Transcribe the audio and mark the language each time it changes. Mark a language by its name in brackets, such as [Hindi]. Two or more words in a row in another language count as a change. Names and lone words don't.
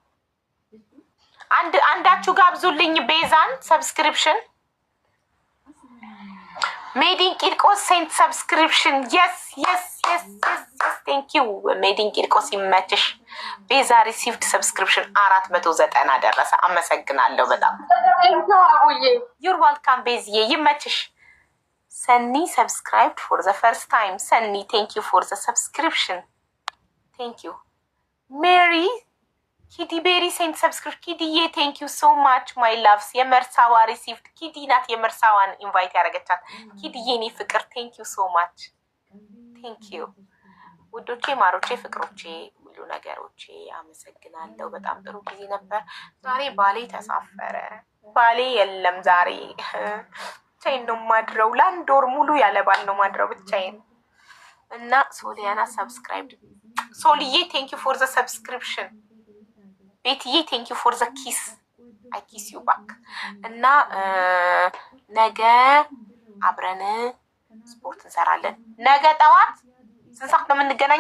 [Amharic] አንዳችሁ ጋብዙልኝ ቤዛን ሰብስክሪፕሽን። ሜዲን ቂርቆስ [English] sent subscription yes thank you [Amharic] ሜዲን ቂርቆስ ይመችሽ። ቤዛ [English] received subscription [Amharic] 490 ደረሰ። አመሰግናለሁ በጣም [English] you're welcome [Amharic] ቤዝዬ ይመችሽ። [English] Sunny subscribed for the first time. Sunny, thank you for the subscription. Thank you. Mary, Kitty Berry sent subscription. Kitty, yeah, thank you so much, my loves. Yemersawa received. Kitty, not Yemersawan invite ያረገቻት. [Amharic] Kitty, የኔ ፍቅር, [English] thank you so much. Thank you. [Amharic] ውዶቼ ማሮቼ ፍቅሮቼ ሁሉ ነገሮቼ አመሰግናለሁ። በጣም ጥሩ ጊዜ ነበር። ዛሬ ባሌ ተሳፈረ። ባሌ የለም ዛሬ ብቻዬን ነው ማድረው። ለአንድ ወር ሙሉ ያለ ባል ነው ማድረው ብቻዬን። እና ሶሊያና ሰብስክራይብ ሶልዬ [English] thank you for the subscription። [Amharic] ቤትዬ [English] thank you for the kiss I kiss you back። [Amharic] እና ነገ አብረን ስፖርት እንሰራለን። ነገ ጠዋት ስንት ሰዓት ነው የምንገናኘው?